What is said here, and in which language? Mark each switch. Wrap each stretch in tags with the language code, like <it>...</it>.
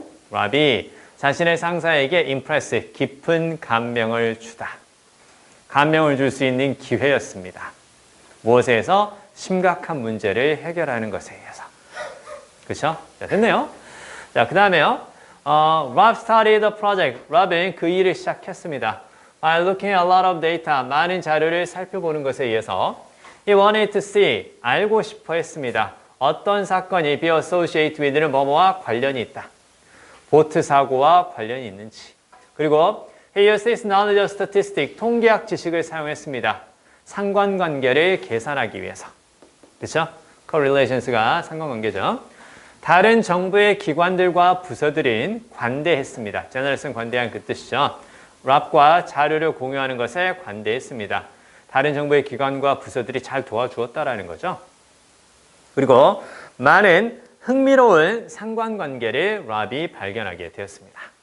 <ko>Rob이 자신의 상사에게 impress, 깊은 감명을 주다. 감명을 줄 수 있는 기회였습니다. 무엇에서? 심각한 문제를 해결하는 것에 의해서. 그렇죠? 자, 됐네요. 자, 그 다음에요.</ko> <en>Rob started the project.</en> <ko>Rob은 그 일을 시작했습니다.</ko> <en>By looking at a lot of data,</en> <ko>많은 자료를 살펴보는 것에 의해서</ko> <en>He wanted to see,</en> <ko>알고 싶어 했습니다. 어떤 사건이 be associated with는 뭐뭐와 관련이 있다. 보트 사고와 관련이 있는지. 그리고</ko> <en>He used his knowledge of statistics,</en> <ko>통계학 지식을 사용했습니다. 상관관계를 계산하기 위해서. 그렇죠? correlations가 상관관계죠. 다른 정부의 기관들과 부서들은 관대했습니다. 제너럴스는 관대한 그 뜻이죠. 랍과 자료를 공유하는 것에 관대했습니다. 다른 정부의 기관과 부서들이 잘 도와주었다라는 거죠. 그리고 많은 흥미로운 상관관계를 랍이 발견하게 되었습니다.</ko>